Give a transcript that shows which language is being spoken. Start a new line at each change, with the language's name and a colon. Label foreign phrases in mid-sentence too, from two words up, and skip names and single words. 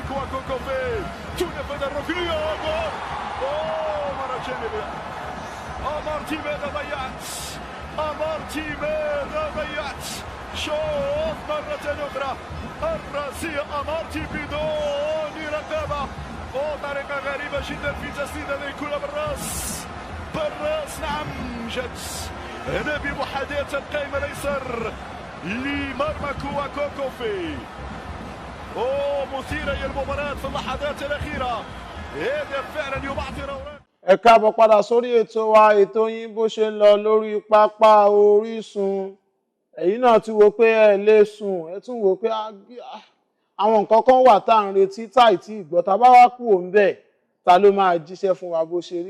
Arabic: كواكو كوفي تنفذ الركنية جول مرة جانبية أمارتي ماذا ضيعت أمارتي ماذا ضيعت شوف مرة أخرى الرأسية أمارتي بدون رقابة وطريقة غريبة جدا في تسديد هذه الكرة بالراس نعم جت هنا بمحاذاة القائم الأيسر لمرمى كواكو كوفي مثيرة هي المباراة في اللحظات الأخيرة. هدف فعلا يبعثر أوراق.
Yoruba: ẹ káàbọ̀ padà sórí ètò wa ètò yín bó ṣe ń lọ lórí pápá Orísun. Ẹ̀yin náà ti wò pé ẹ lè sùn, ẹ tún wò pé àwọn nǹkan kan wà tá à ń retí táì tí ìgbọ́ tá bá wá kú òun bẹ́ẹ̀ ta ló máa jíṣẹ́ fún wa bó ṣe rí.